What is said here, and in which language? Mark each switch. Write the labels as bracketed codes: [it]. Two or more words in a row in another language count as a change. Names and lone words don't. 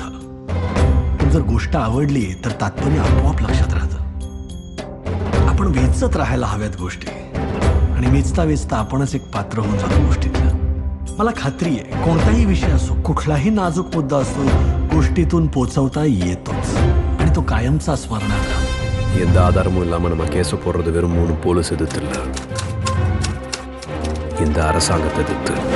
[mr] पण जर गोष्ट आवडली तर तात्पर्य आपोआप लक्षात राहतं. आपण वेचत राहायला हव्यात गोष्टी आणि वेचता वेचता आपणच एक पात्र होऊन जातो गोष्टीतलं. मला खात्री आहे कोणताही विषय असो, कुठलाही नाजूक मुद्दा असतो, गोष्टीतून पोचवता येतोच आणि तो कायमचा स्मरणात राहतो. [ta] எந்த ஆதாரமும் இல்லாம நம்ம கேஸ போடுறது வெறும் 3 போலீஸ் எதிர்த்து இல்ல, இந்த அரசாங்கத்தை எதிர்த்து.